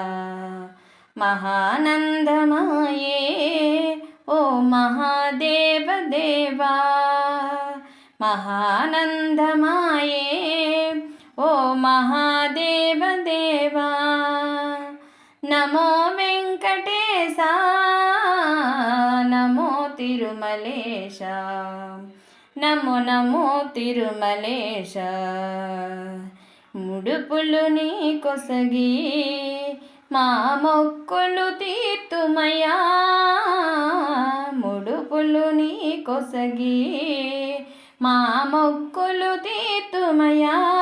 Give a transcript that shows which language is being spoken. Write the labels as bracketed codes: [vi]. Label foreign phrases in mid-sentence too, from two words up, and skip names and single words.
[sa] महानंदमाये ओ महादेव देवा, महानंदमाये ओ महादेव देवा। नमो वेंकटेशा, नमो तिरुमलेशा, नमो नमो तिरुमलेशा। [te] ముడుపులు నీ కొసగి మా మొక్కులు తీర్తుమయ్యా, ముడుపులు నీ కొసగి మా మొక్కులు తీర్తుమయ్యా।